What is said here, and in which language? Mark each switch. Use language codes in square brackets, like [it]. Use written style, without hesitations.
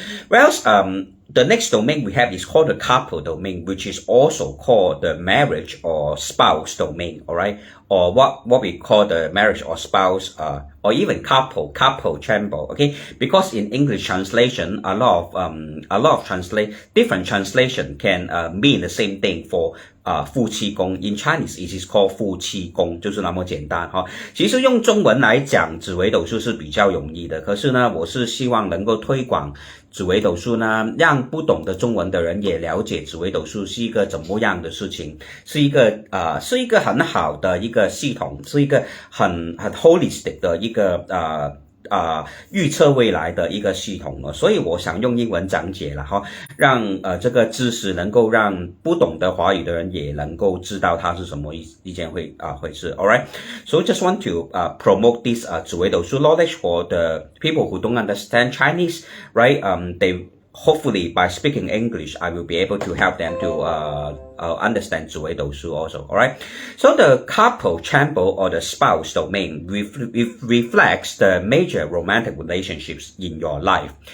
[en] Well, the next domain we have is called the couple domain, which is also called the marriage or spouse domain, alright, or what we call the marriage or spouse, or even couple chamber, okay, because in English translation, a lot of different translation can mean the same thing for [zh] 夫妻宫 ， [en] in Chinese it is called [zh] 夫妻宫，就是那么简单哈。其实用中文来讲紫微斗数是比较容易的，可是呢，我是希望能够推广紫微斗数呢，让不懂的中文的人也了解紫微斗数是一个怎么样的事情，是一个很好的一个系统，是一个很 holistic 的一个预测未来的一个系统了，所以我想用英文讲解了哈，让这个知识能够让不懂得华语的人也能够知道它是什么一件回事。 [en] Alright, so just want to promote this 紫微斗数 knowledge for the people who don't understand Chinese, right? They hopefully by speaking English, I will be able to help them to understand 紫微斗数 also. Alright, so the couple chamber or the spouse domain reflects the major romantic relationships in your life.